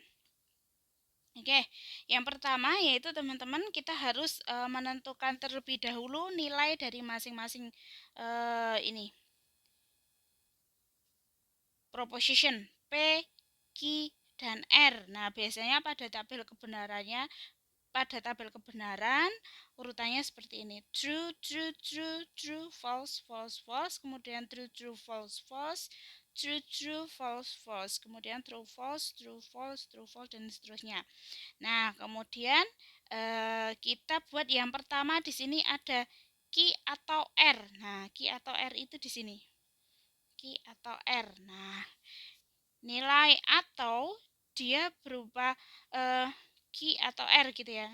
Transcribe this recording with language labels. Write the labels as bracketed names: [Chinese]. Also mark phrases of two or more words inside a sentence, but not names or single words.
[Indonesian] Oke, yang pertama yaitu teman-teman kita harus menentukan terlebih dahulu nilai dari masing-masing ini proposition P, Q, dan R. Nah, biasanya pada tabel kebenaran urutannya seperti ini: [English] true, true, true, true, false, false, false, kemudian true, true, false, false, true, true, false, false, kemudian true, false, true, false, true, false, [Indonesian] dan seterusnya. Nah, kemudian kita buat yang pertama di sini ada Q atau R. Nah, Q atau R itu di sini. Q atau R. Nah, nilai atau dia berupa Q atau R gitu ya.